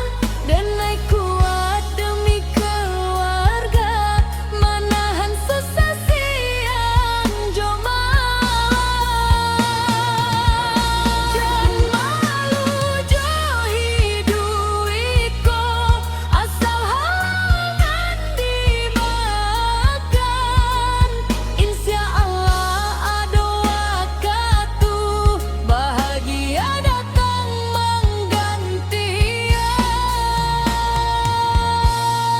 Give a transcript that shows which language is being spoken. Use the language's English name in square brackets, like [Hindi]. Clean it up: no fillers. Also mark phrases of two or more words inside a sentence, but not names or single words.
[Minangkabau] Denai kuat demi keluarga, manahan susah siang jo malam. Jangan malu jo hidup iko, asal halangan dimakan. [Arabic] إن شاء الله [Minangkabau] ada waktu, bahagia datang menggantian.